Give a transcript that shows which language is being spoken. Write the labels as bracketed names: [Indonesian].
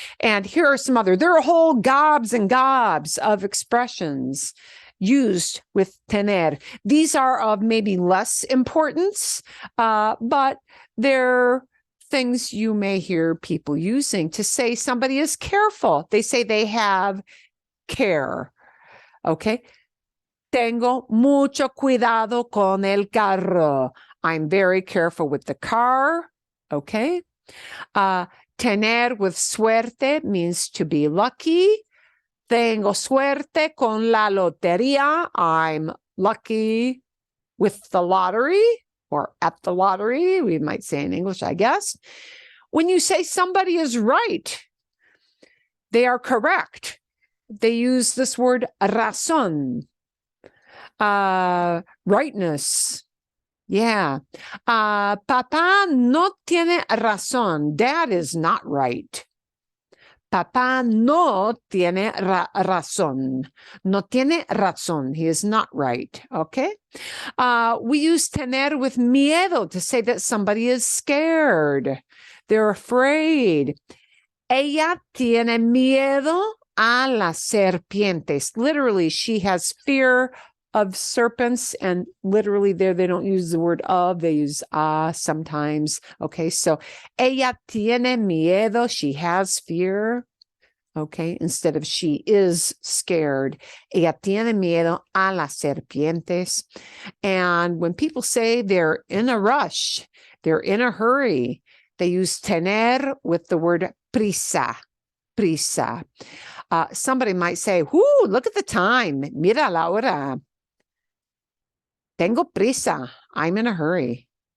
[English] And here are some other, there are whole gobs and gobs of expressions used with tener. These are of maybe less importance, but they're things you may hear people using to say somebody is careful. They say they have care. Okay? [Spanish] Tengo mucho cuidado con el carro. [English] I'm very careful with the car. Okay? Tener with suerte means to be lucky. [Spanish] Tengo suerte con la lotería. [English] I'm lucky with the lottery. Or at the lottery, we might say in English, I guess. When you say somebody is right, they are correct. They use this word razón, rightness. Yeah. [Spanish] Papá no tiene razón. [English] Dad is not right. [Spanish] Papá no tiene razón. No tiene razón. [English] He is not right. Okay. We use tener with miedo to say that somebody is scared. They're afraid. [Spanish] Ella tiene miedo a las serpientes. [English] Literally, she has fear of serpents, and literally there they don't use the word of, they use sometimes. Okay, so [Spanish] ella tiene miedo, [English] she has fear. Okay, instead of she is scared. [Spanish] Ella tiene miedo a las serpientes. [English] And when people say they're in a rush, they're in a hurry, they use tener with the word prisa. Prisa. Somebody might say, "Whoo, look at the time. [Spanish] Mira la hora. Tengo prisa. [English] I'm in a hurry."